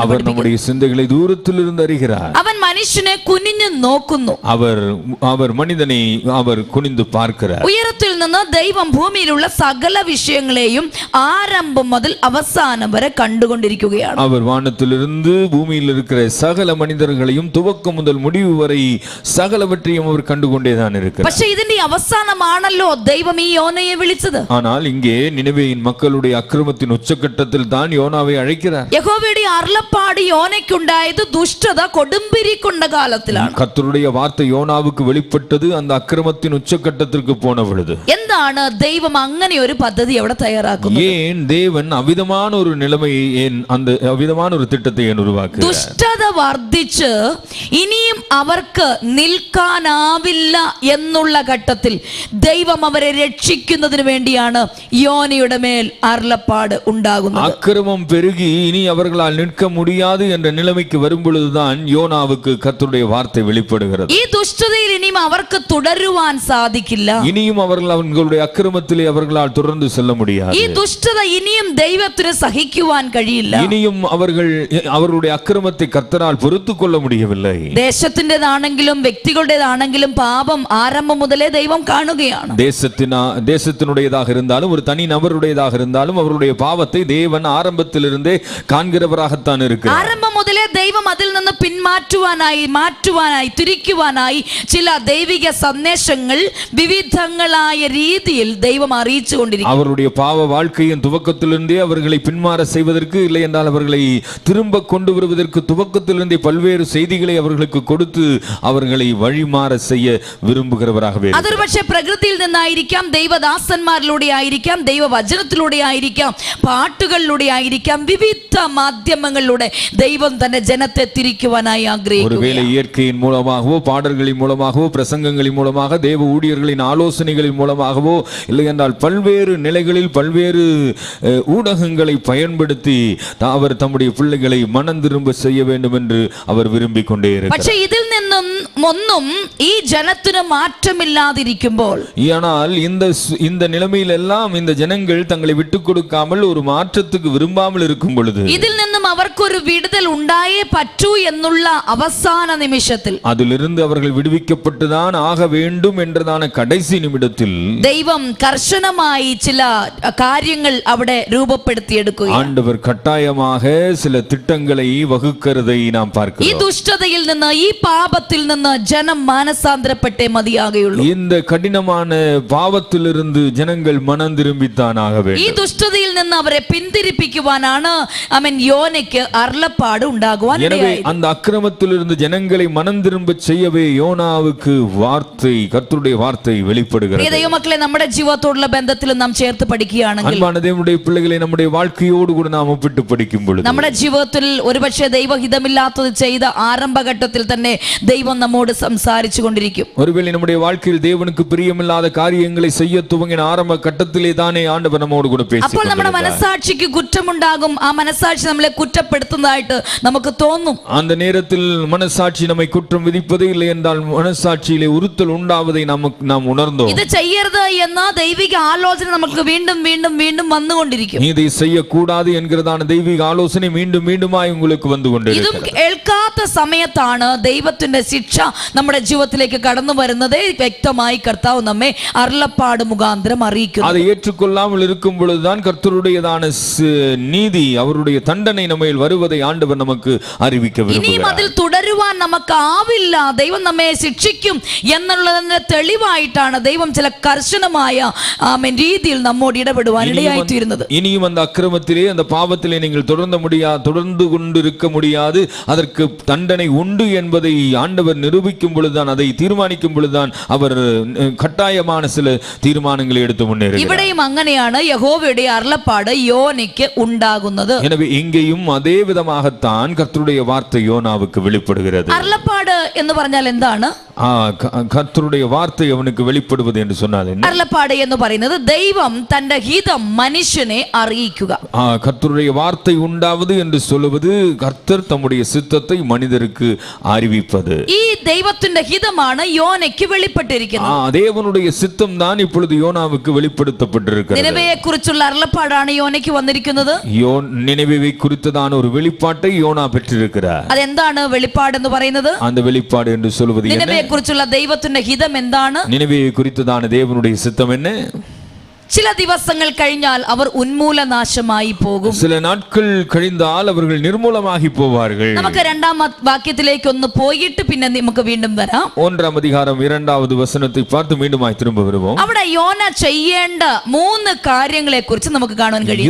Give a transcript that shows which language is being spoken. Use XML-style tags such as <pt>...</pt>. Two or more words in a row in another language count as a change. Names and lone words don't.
<ta>அவர் நம்முடைய சிந்தைகளை தூரத்திலிருந்து அறிகிறார்.</ta> <ml>അവൻ മനുഷ്യനെ കുനിഞ്ഞു നോക്കുന്നു.</ml> <ta>அவர் மனிதனை அவர் குனிந்து பார்க்கிறார்.</ta> <ml>ഉയരത്തിൽ നിന്ന് ദൈവം ഭൂമിയിലുള്ള സകല വിഷയങ്ങളെയും ആരംഭം മുതൽ അവസാനം വരെ കണ്ടുകൊണ്ടിരിക്കുകയാണ്.</ml> <ta>அவர் வானத்திலிருந்து பூமியில் இருக்கிற சகல மனிதர்களையும் துவக்கம் முதல் முடிவு வரை சகலவற்றையும் அவர் கண்டுகொண்டேதான் இருக்கிறார்.</ta> <ml>പക്ഷേ ഇതിന്റെ അവസാനമാണല്ലോ ദൈവം ഈ യോനയെ വിളിച്ചത്.</ml> <ta>ஆனால் இங்கே நினிவேயின் மக்களுடைய அக்கிரமத்தின் உச்சக்கட்டத்தில் தான் யோனாவை அழைக்கிறார்.</ta> <ml>യഹോവയുടെ അരുളപ്പാട് യോനയ്ക്കുണ്ടായത് ദുഷ്ടത കൊടുമ്പിരിക്കൊണ്ട കാലത്തിലാണ്.</ml> <ta>கர்த்தருடைய வார்த்தை யோனாவுக்கு வெளிப்பட்டது அந்த அக்கிரமத்தின் உச்சக்கட்டத்திற்கு போன பொழுது.</ta> <ml>എന്താണ് ദൈവം അങ്ങനെ ഒരു പദ്ധതി അവിടെ തയ്യാറാക്കുന്നത്?</ml> <ta>ஏன் தேவன் அவிதமான ஒரு நிலைமையை, அந்த அவிதமான ஒரு திட்டத்தை ஏன் உருவாக்குகிறார்?</ta> <ml>ദുഷ്ടത വർദ്ധിച്ച് ഇനിയും അവർക്ക് നിൽക്കാനാവില്ല എന്നുള്ള ഘട്ടത്തിൽ ദൈവം അവരെ രക്ഷിക്കുന്നതിന് വേണ്ടിയാണ് യോനയുടെ മേൽ അരുളപ്പാട് ഉണ്ടാകുന്നത്.</ml> <ta>அக்கிரமம் பெருகி இனி அவர்களால் நிற்க முடியாது என்ற நிலைமைக்கு வரும் பொழுதுதான் யோனாவுக்கு கர்த்தருடைய வார்த்தை வெளிப்படுகிறது.</ta> <ml>ഈ ദുഷ്ടതയിൽ ഇനിയും അവർക്ക് തുടരുവാൻ സാധിക്കില്ല.</ml> <ta>இனியும் அவர்களுடைய அக்கிரமத்திலே அவர்களால் தொடர்ந்து செல்ல முடியாது.</ta> <ml>ഈ ദുഷ്ടത ഇനിയും ദൈവത്തിന് സഹിക്കുവാൻ കഴിയില്ല.</ml> <ta>இனியும் அவர்களுடைய அக்கிரமத்தை கர்த்தரால் பொறுத்துக் கொள்ள முடியவில்லை.</ta> <ml>ദേശത്തിൻ്റെതാണെങ്കിലും വ്യക്തികളുടേതാണെങ്കിലും പാപം ആരംഭം മുതലേ ദൈവം കാണുകയാണ്.</ml> <ta>தேசத்தினுடையதாக இருந்தாலும் ஒரு தனி நபருடையதாக இருந்தாலும் அவருடைய பாவத்தை தேவன் ஆரம்பத்திலிருந்தே காண்கிறவராகத்தான் இருக்கிறார்.</ta> <ml>ആരംഭം മുതലേ ദൈവം അതിൽ നിന്ന് മാറ്റുവാനായി തിരിക്കുവാനായി ചില ദൈവിക സന്ദേശങ്ങൾ വിവിധങ്ങളായ രീതിയിൽ ദൈവം അറിയിച്ചുകൊണ്ടിരിക്കുന്നു.</ml> <ta>அவருடைய பாவ வாழ்க்கையின் துவக்கத்திலிருந்தே அவர்களை பின்மாற செய்வதற்கு, இல்லை என்றால் அவர்களை திரும்ப கொண்டு வருவதற்கு துவக்கத்திலிருந்தே பல்வேறு செய்திகளை அவர்களுக்கு கொடுத்து அவர்களை வழிமாற செய்ய விரும்புகிறவராகவே.</ta> <ml>അതൊരു പക്ഷേ പ്രകൃതിയിൽ നിന്നായിരിക്കാം, ദൈവദാസന്മാരിലൂടെ ആയിരിക്കാം, ദൈവവചനത്തിലൂടെ ആയിരിക്കാം, പാട്ടുകളിലൂടെ ആയിരിക്കാം, വിവിധ മാധ്യമങ്ങളിലൂടെ ദൈവം തന്റെ ജനത്തെ തിരിക്കുവാനായി ആഗ്രഹിക്കുന്നു.</ml> <ta>ஒருவேளை இயற்கையின் மூலமாகவோ, பாடல்களின் மூலமாகவோ, பிரசங்கங்களின் மூலமாக, தேவ ஊழியர்களின் ஆலோசனைகளின் மூலமாகவோ, இல்லை என்றால் பல்வேறு நிலைகளில் பல்வேறு ஊடகங்களை பயன்படுத்தி அவர் தம்முடைய பிள்ளைகளை மனம் திரும்ப செய்ய வேண்டும் என்று அவர் விரும்பிக் கொண்டே இருக்கிறார்.</ta> <ml>പക്ഷേ ഇതിൽ നിന്നും ഒന്നും ഈ ജനത്തിന് മാറ്റമില്ലാതിരിക്കുമ്പോൾ,</ml> <ta>ஆனால் இந்த நிலைமையில் எல்லாம் இந்த ஜனங்கள் தங்களை விட்டுக் கொடுக்காமல் ஒரு மாற்றத்துக்கு விரும்பாமல் இருக்கும் பொழுது,</ta> <ml>ഇതിൽ നിന്നും അവർക്കൊരു വിടുതൽ ഉണ്ടായേ പറ്റൂ എന്നുള്ള അവസാന നിമിഷത്തിൽ,</ml> <ta>அதிலிருந்து அவர்கள் விடுவிக்கப்பட்டுதான் ஆக வேண்டும் என்றதான கடைசி நிமிடத்தில்</ta> <ml>ദൈവം കർശനമായി ചില കാര്യങ്ങൾ അവിടെ രൂപപ്പെടുത്തിയെടുക്കുക.</ml> <ta>ஆண்டவர் கட்டாயமாக சில திட்டங்களை வகுக்கிறதை நாம்</ta> <ml>ഈ</ml> <ta>பார்க்கிறோம்.</ta> <ml>ദുഷ്ടതയിൽ നിന്ന്, ഈ പാപത്തിൽ നിന്ന് ജനം മാനസാന്തരപ്പെട്ടേ മതിയാകുള്ളൂ.</ml> <ta>இந்த കഠിനமான പാപത്തിലിருந்து ஜனங்கள் மனம் திரும்பித்தான் ஆக</ta> <ml>ഈ</ml> <ta>வேண்டும்.</ta> <ml>ദുഷ്ടതയിൽ നിന്ന് അവരെ പിന്തിരിപ്പിക്കുവാനാണ് യോനയ്ക്ക് അരുളപ്പാട് ഉണ്ടാകുവാൻ</ml> <ta>எனவே</ta> <ml>ഇടയായത്.</ml> <ta>அந்த அக்கிரமத்திலிருந்து ஜனங்களை மனம் திரும்ப செய்யவே யோனாவுக்கு வார்த்தை, கர்த்தருடைய வார்த்தை வெளிப்படுகிறது.</ta> <ml>ദൈവമക്കളെ, നമ്മുടെ ജീവിതത്തോടുള്ള ബന്ധത്തിൽ നാം ചേർത്ത് പഠിക്കുകയാണെങ്കിൽ,</ml> <ta>அன்பான தேவனுடைய பிள்ளைகளை நம்முடைய வாழ்க்கையோடு கூட நாம் ஒப்பிட்டு படிக்கும் பொழுது,</ta> <ml>നമ്മുടെ ജീവിതത്തിൽ ഒരുപക്ഷെ ദൈവഹിതമില്ലാത്തത് ചെയ്ത ആരംഭഘട്ടത്തിൽ തന്നെ ദൈവം നമ്മോട് സംസാരിച്ചു കൊണ്ടിരിക്കും.</ml> <ta>ஒருவேளை நம்முடைய வாழ்க்கையில் தேவனுக்கு பிரியமில்லாத காரியங்களை செய்ய துவங்கின ஆரம்ப கட்டத்திலே தானே ஆண்டவர் நம்மோடு கூட</ta> <ml>അപ്പോൾ നമ്മുടെ</ml> <ta>பேசினார்.</ta> <ml>മനസാക്ഷിക്ക് കുറ്റമുണ്ടാകും. ആ മനസാക്ഷി നമ്മളെ കുറ്റപ്പെടുത്തുന്നതായിട്ട് നമുക്ക് തോന്നും.</ml> <ta>அந்த நேரத்தில் மனசாட்சி நம்மை குற்றம் விதிப்பதே இல்லை என்றால் மனசாட்சியிலே உறுத்தல் உண்டாவதை நாம் உணர்ந்தோம்.</ta> <ml>ഇത് ചെയ്യരുത് എന്ന ദൈവിക ആലോചന നമുക്ക് വീണ്ടും വീണ്ടും വീണ്ടും വന്നുകൊണ്ടിരിക്കും.</ml> <ta>இதை செய்யக்கூடாது என்கிறதான தெய்வீக ஆலோசனை மீண்டும் மீண்டுமாய் உங்களுக்கு வந்து</ta> <ml>ഇതും</ml> <ta>கொண்டிருக்கிறது.</ta> <ml>കേൾക്കാതെ അല്ലാത്ത സമയത്താണ് ദൈവത്തിന്റെ ശിക്ഷ നമ്മുടെ ജീവിതത്തിലേക്ക് കടന്നു വരുന്നത്. വ്യക്തമായി കർത്താവ് നമ്മെ അരുളപ്പാട് മുഖാന്തരം അറിയിക്കുന്നു.</ml> <ta>அதை ஏற்றுக்கொள்ளாமல் இருக்கும் பொழுதுதான் கர்த்தருடையதான நீதி, அவருடைய தண்டனை நம்மேல் வருவதை ஆண்டவர் நமக்கு அறிவிக்க</ta> <ml>ഇനിയും</ml> <ta>விரும்புகிறார்.</ta> <ml>അതിൽ തുടരുവാൻ നമുക്ക് ആവില്ല, ദൈവം നമ്മെ ശിക്ഷിക്കും എന്നുള്ളതിന്റെ തെളിവായിട്ടാണ് ദൈവം ചില കർശനമായ രീതിയിൽ നമ്മോട് ഇടപെടുവാൻ ഇടയായിത്തീരുന്നത്.</ml> <ta>இனியும் அந்த அக்கிரமத்திலே அந்த பாவத்திலே நீங்கள் தொடர்ந்து கொண்டிருக்க முடியாது, அதற்கு தண்டனை உண்டு என்பதை ஆண்டவர் நிரூபிக்கும் பொழுதுதான், அதை தீர்மானிக்கும் பொழுதுதான் அவர் கட்டாயமான சில தீர்மானங்களை எடுத்து முன்னேறுகிறார்.</ta> <ml>ഇവിടെയും അങ്ങനെയാണ് യഹോവയുടെ അരുളപ്പാട് യോനയ്ക്ക് ഉണ്ടാകുന്നത്.</ml> <ta>எனவே இங்கேயும் அதே விதமாகத்தான் கர்த்தருடைய வார்த்தை யோனாவுக்கு வெளிப்படுகிறது.</ta> <ml>അരുളപ്പാട് എന്ന് പറഞ്ഞാൽ എന്താണ്?</ml> <ta>கர்த்தருடைய வார்த்தை அவனுக்கு வெளிப்படுவது என்று சொன்னால் என்ன?</ta> <ml>അരുളപ്പാട് എന്ന് പറയുന്നത് ദൈവം തന്റെ ഹിതം മനുഷ്യനെ അറിയിക്കുക.</ml> <ta>கர்த்தருடைய வார்த்தை உண்டாவது என்று சொல்லுவது கர்த்தர் தம்முடைய சித்தத்தை மனிதருக்கு அறிவிப்பது.</ta> <ml>ഈ ദൈവത്തിന്റെ ഹിതമാണ് യോനയ്ക്ക് വെളിപ്പെട്ടിരിക്കുന്നത്.</ml> <ta>தேவனுடைய சித்தம் தான் இப்பொழுது யோனாவுக்கு வெளிப்படுத்தப்பட்டிருக்கிறது.</ta> <ml>നിനവയെ കുറിച്ചുള്ള അരുളപ്പാടാണ് യോനയ്ക്ക് വന്നിരിക്കുന്നത്.</ml> <ta>நினைவை குறித்ததான ஒரு வெளிப்பாட்டை யோனா பெற்றிருக்கிறார்.</ta> <ml>അതെന്താണ് വെളിപ്പാട് എന്ന് പറയുന്നത്?</ml> <ta>அந்த வெளிப்பாடு என்று சொல்வது என்ன?</ta> <ml>നിനവയെ കുറിച്ചുള്ള ദൈവത്തിന്റെ ഹിതം എന്താണ്?</ml> <ta>நினைவை குறித்ததான தேவனுடைய சித்தம் என்ன?</ta> <ml>ചില ദിവസങ്ങൾ കഴിഞ്ഞാൽ അവർ ഉന്മൂലനാശമായി പോകും.</ml> <ta>சில நாட்கள் கழிந்தால் அவர்கள் நிர்மூலமாகி போவார்கள்.</ta> <ml>നമുക്ക് രണ്ടാം വാക്യത്തിലേക്ക് ഒന്ന് പോയിട്ട് പിന്നെ നമുക്ക് വീണ്ടും വരാം.</ml> <ta>1-ാം அதிகாரம் 2வது വചനத்தை பார்த்து மீண்டுமாய் திரும்ப வருவோம்.</ta> <ml>അവിടെ യോന ചെയ്യേണ്ട 3 കാര്യങ്ങളെ കുറിച്ച് നമുക്ക് കാണാൻ കഴിയും.</ml>